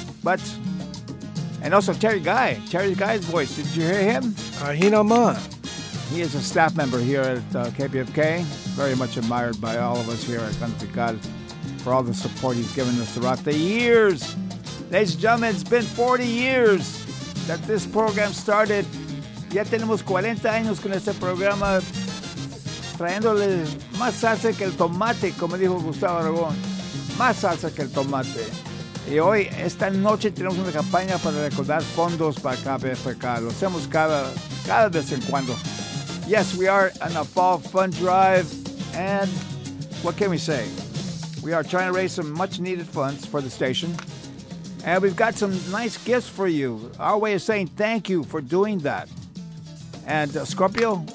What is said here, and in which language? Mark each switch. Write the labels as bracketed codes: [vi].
[en] But, and also Terry Guy. Terry Guy's voice. Did you hear him? He is a staff member here at KPFK. Very much admired by all of us here at Cantical for all the support he's given us throughout the years. Ladies and gentlemen, it's been 40 years that this program started. [es] Ya tenemos 40 años con este programa, trayéndole más salsa que el tomate, como dijo Gustavo Aragón. Más salsa que el tomate. Y hoy, esta noche, tenemos una campaña para recaudar fondos para KPFK. Lo hacemos cada vez en cuando. [en] Yes, we are on a fall fun drive, and what can we say? We are trying to raise some much-needed funds for the station, and we've got some nice gifts for you. Our way of saying thank you for doing that. And Scorpio,